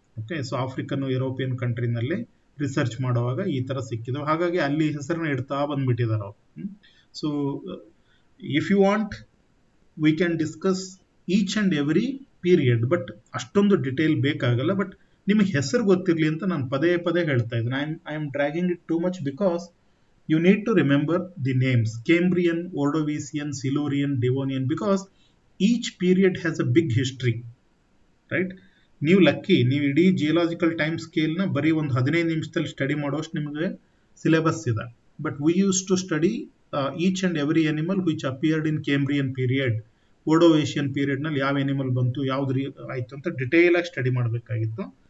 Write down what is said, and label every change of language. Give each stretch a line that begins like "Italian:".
Kannada: Okay, so African European ಕಂಟ್ರಿನಲ್ಲಿ research ಮಾಡುವಾಗ ಈ ತರ ಸಿಕ್ಕಿದವು. ಹಾಗಾಗಿ ಅಲ್ಲಿ ಹೆಸರನ್ನ ಇಡ್ತಾ ಬಂದ್ಬಿಟ್ಟಿದ್ದಾರೆ ಅವರು.
English: so if you want we can discuss each and every period,
Kannada: but ಅಷ್ಟೊಂದು ಡಿಟೇಲ್ ಬೇಕಾಗಲ್ಲ. ಬಟ್ ನಿಮಗೆ ಹೆಸರು ಗೊತ್ತಿರಲಿ ಅಂತ ನಾನು ಪದೇ ಪದೇ ಹೇಳ್ತಾ ಇದ್ದೀನಿ.
English: I am dragging it too much because you need to remember the names Cambrian, Ordovician, Silurian, Devonian, because each period has a big history, right.
Kannada: ನೀವು ಲಕ್ಕಿ, ನೀವು ಇಡೀ ಜಿಯೋಲಾಜಿಕಲ್ ಟೈಮ್ ಸ್ಕೇಲ್ನ ಬರೀ ಒಂದು 15 ನಿಮಿಷದಲ್ಲಿ ಸ್ಟಡಿ ಮಾಡೋಷ್ಟು ನಿಮಗೆ ಸಿಲೆಬಸ್ ಇದೆ.
English: but we use to study each and every animal which appeared in Cambrian period, Ordovician
Kannada: ಪೀರಿಯಡ್ನಲ್ಲಿ ಯಾವ ಎನಿಮಲ್ ಬಂತು, ಯಾವ್ದು ಆಯ್ತು ಅಂತ ಡಿಟೇಲ್ ಆಗಿ ಸ್ಟಡಿ ಮಾಡಬೇಕಾಗಿತ್ತು.